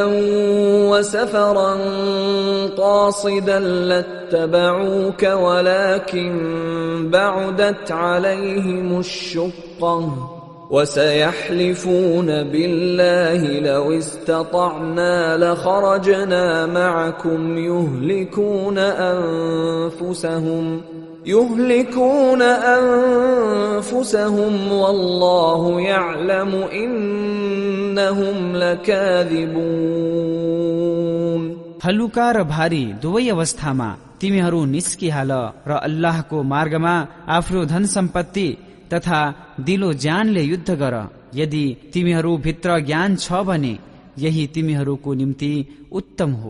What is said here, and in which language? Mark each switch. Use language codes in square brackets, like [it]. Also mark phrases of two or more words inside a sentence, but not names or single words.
[ar] وسفرا قاصدا لاتبعوك ولكن بعدت عليهم الشقة وسيحلفون بالله لو استطعنا لخرجنا معكم يهلكون أنفسهم والله يعلم إنهم لكاذبون। [ne] हलुका र भारी दुवै अवस्थामा तिमीहरू निस्किहाल र अल्लाहको मार्गमा आफ्नो धन सम्पत्ति तथा दिलो ज्यानले युद्ध गर। यदि तिमीहरू भित्र ज्ञान छ भने यही तिमीहरूको निम्ति उत्तम हो।